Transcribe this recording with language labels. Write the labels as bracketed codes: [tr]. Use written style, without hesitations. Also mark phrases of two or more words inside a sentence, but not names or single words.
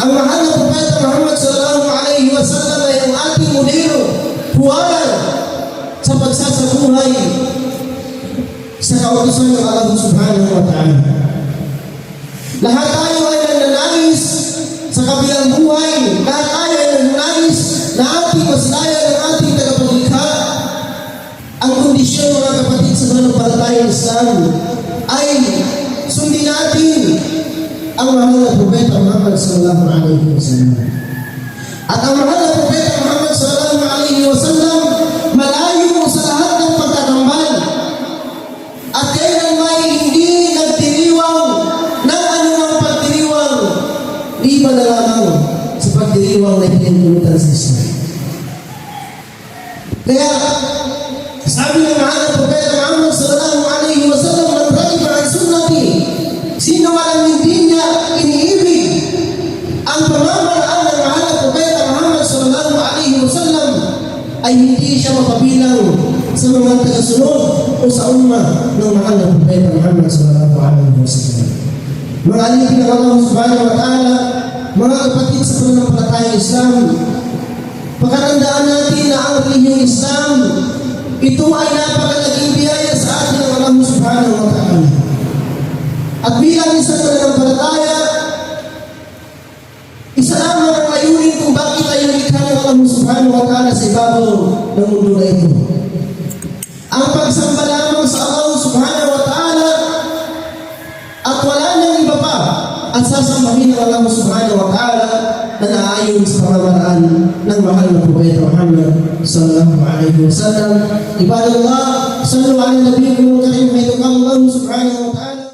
[tl] Ang mahal na Propeta Muhammad [ar] صلى الله عليه وسلم [tl] ay ang ating modelo, huwaran sa pagsasabuhay sa kautusan ng Allah [ar] سبحانه وتعالى. [tl] Lahat tayo ay nananais sa kabilang buhay. Lahat tayo ay nananais na ating maslaya ng ating tagapaglikha. Ang kondisyon, mga kapatid sa mananampalatayang Islam, ay sundin natin ang mahal na Propeta Muhammad [ar] صلى الله عليه وسلم. [tl] At ang mahal na Propeta Muhammad [ar] صلى الله عليه وسلم [tl] malayo sa lahat ng pagtatambal at kailan may hindi nagdiriwang ng anumang pagdiriwang liban na lamang sa pagdiriwang na pinintulutan sa Islam. Kaya sabi ng mahal na Propeta Muhammad [ar] صلى الله عليه وسلم, من رغب عن سنتي, [tl] sino man ang hindi niya iniibig ang pamamaraan ng mahal na Propeta Muhammad [ar] صلى الله عليه وسلم, [tl] ay hindi siya mapabilang sa mga tagasunod o sa umma ng mahal na Propeta Muhammad [ar] صلى الله عليه وسلم. [tl] Mga alipin ng Allah [ar] سبحانه وتعالى, [tl] mga kapatid sa pananampalatayang Islam, pagkatandaan natin na ang relihiyong Islam, ito ay napakalaging biyaya sa atin ng Allah [ar] سبحانه وتعالى. [tl] At bilang isang pananampalataya, isa lamang ang layunin kung bakit tayo likha ng Allah [ar] سبحانه وتعالى [tl] sa ibabaw ng mundo na ito. Ang pagsamba lamang sa Allah [ar] سبحانه وتعالى [tl] at wala nang iba pa at sasambahin ng Allah [ar] سبحانه وتعالى [tl] na naayon sa pamamaraan ng mahal na Propeta Muhammad [ar] صلى الله عليه وسلم. عباد الله صلوا على نبيكم الكريم حياكم الله سبحانه وتعالى.